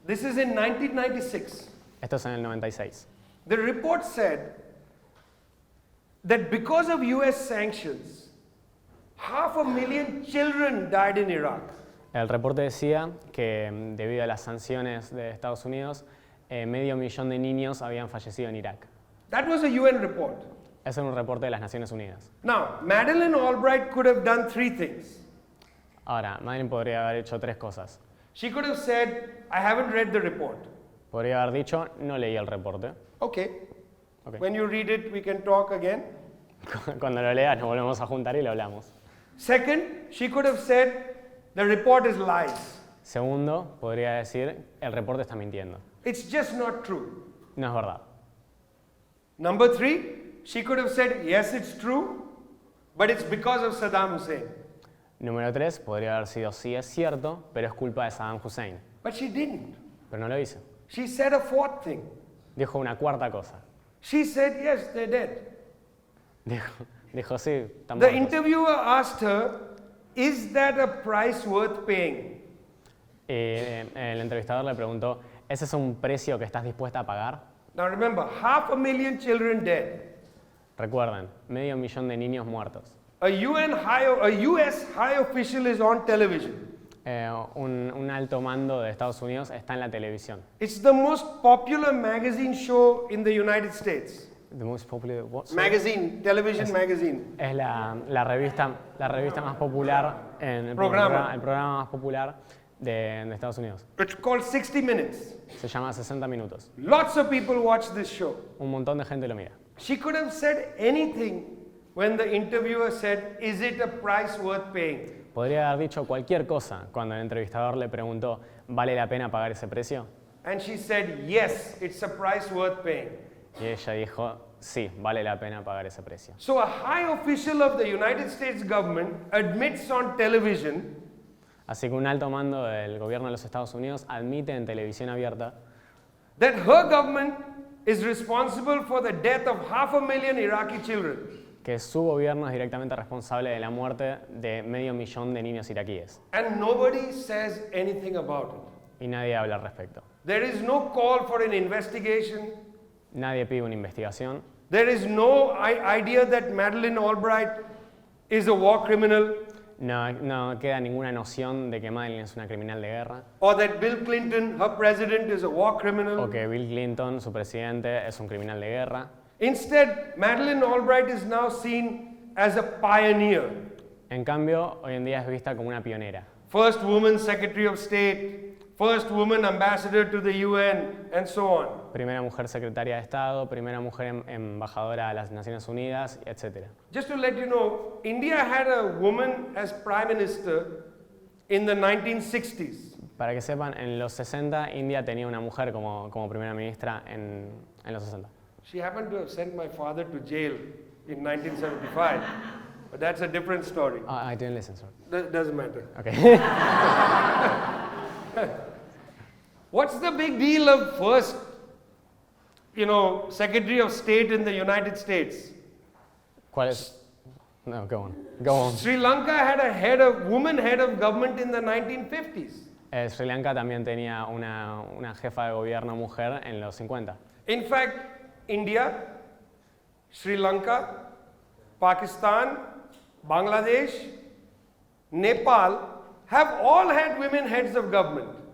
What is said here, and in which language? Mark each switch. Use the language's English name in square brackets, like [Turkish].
[English] This is in 1996. [Spanish] Esto es en el 96. [English] The report said that because of US sanctions, 500,000 children died in Iraq. [Spanish] El reporte decía que debido a las sanciones de Estados Unidos, 500,000 de niños habían fallecido en Irak. [English] That was a UN report. [Spanish] Ese es un reporte de las Naciones Unidas. [English] Now, Madeleine Albright could have done 3 things. [Spanish] Ahora, Madeleine podría haber hecho 3 cosas. [English] She could have said, I haven't read the report. [Spanish] Podría haber dicho, no leí el reporte. [English] Okay. Okay. When you read it, we can talk again. [Spanish] Cuando lo leas, nos volvemos a juntar y lo hablamos. [English] Second, she could have said, the report is lies. [Spanish] Segundo, podría decir, el reporte está mintiendo. [English] It's just not true. [Spanish] No es verdad. [English] Number 3, she could have said, yes, it's true, but it's because of Saddam Hussein. [Spanish] Número 3, podría haber sido, sí es cierto, pero es culpa de Saddam Hussein. [English] But she didn't. [Spanish] Pero no lo hizo. [English] She said a 4th thing. [Spanish] Dijo una cuarta cosa. [English] She said, yes, they're dead. [Spanish] Dijo sí, están [English] The [Spanish] muertos. [English] interviewer asked her, is that a price worth paying? [Spanish] El entrevistador le preguntó, ¿ese es un precio que estás dispuesta a pagar? [English] Now remember, 500,000 children dead. [Spanish] Recuerden, 500,000 de niños muertos. [English] A US high official is on television. [Spanish] Un alto mando de Estados Unidos está en la televisión. [English] It's the most popular magazine show in the United States. The most popular what? Magazine, television magazine. [Spanish] Es la revista más popular, el Programa. programa más popular de Estados Unidos. [English] It's called 60 Minutes. [Spanish] Se llama 60 minutos. [English] Lots of people watch this show. [Spanish] Un montón de gente lo mira. [English] She could have said anything when the interviewer said, is it a price worth paying? [Spanish] Podría haber dicho cualquier cosa cuando el entrevistador le preguntó, ¿vale la pena pagar ese precio? [English] And she said, yes, it's a price worth paying. [Spanish] Y ella dijo, sí, vale la pena pagar ese precio. [English] So a high official of the United States government admits on television [Spanish] Así que un alto mando del gobierno de los Estados Unidos admite en televisión abierta [English] that her government is responsible for the death of 500,000 Iraqi children. [Spanish] que su gobierno es directamente responsable de la muerte de 500,000 de niños iraquíes. [English] And nobody says anything about it. [Spanish] Y nadie habla al respecto. [English] There is no call for an investigation. [Spanish] Nadie pide una investigación. [English] There is no idea that Madeleine Albright is a war criminal [Spanish] No queda ninguna noción de que Madeleine es una criminal de guerra. [English] or that Bill Clinton, her president, is a war criminal. [Spanish] O que Bill Clinton, su presidente, es un criminal de guerra. [English] Instead, Madeleine Albright is now seen as a pioneer. [Spanish] En cambio, hoy en día es vista como una pionera. [English] First woman Secretary of State, first woman ambassador to the UN, and so on. [Spanish] Primera mujer secretaria de Estado, primera mujer embajadora a las Naciones Unidas, etc. [English] Just to let you know, India had a woman as prime minister in the 1960s. [Spanish] Para que sepan, en los 60 India tenía una mujer como primera ministra en los 60. [English] She happened to have sent my father to jail in 1975, but that's a different story. I didn't listen, sorry. Doesn't matter. Okay. What's the big deal of first, Secretary of State in the United States? [Spanish] ¿Cuál es? [English] No, go on. Go on. Sri Lanka had woman head of government in the 1950s. [Spanish] Sri Lanka también tenía una jefa de gobierno mujer en los 50. [English] In fact, India, Sri Lanka, Pakistan, Bangladesh, Nepal have all had women heads of government.